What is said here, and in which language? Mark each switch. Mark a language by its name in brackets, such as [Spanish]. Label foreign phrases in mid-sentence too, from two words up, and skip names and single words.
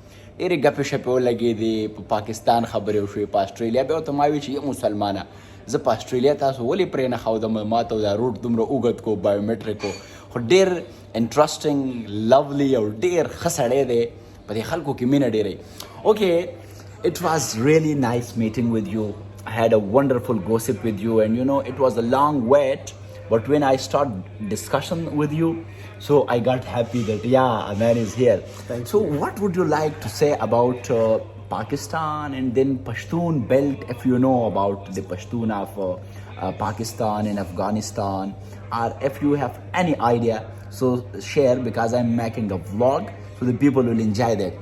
[Pashto] ډېرې ګپې شپې ولګېدې. په پاکستان خبرې وشوې په اسټرالیا. بیا ورته ما ویل چې یم مسلمانه زه په اسټرالیا تاسو ولې پرې نه ښودم ما ته دا روټ دومره اوږد کو بایومیټریک و. خو ډېر انټرسټینګ لولی او ډېر ښه سړی دی. په دې خلکو کې مینه ډېرې. [English] اوکې it was really nice meeting with you. I had a wonderful gossip with you and you know it was a long wait but when I start discussion with you so I got happy that yeah a man is here. So what would you like to say about Pakistan and then Pashtun belt if you know about the Pashtun of Pakistan and Afghanistan or if you have any idea so share because I'm making a vlog so the people will enjoy that.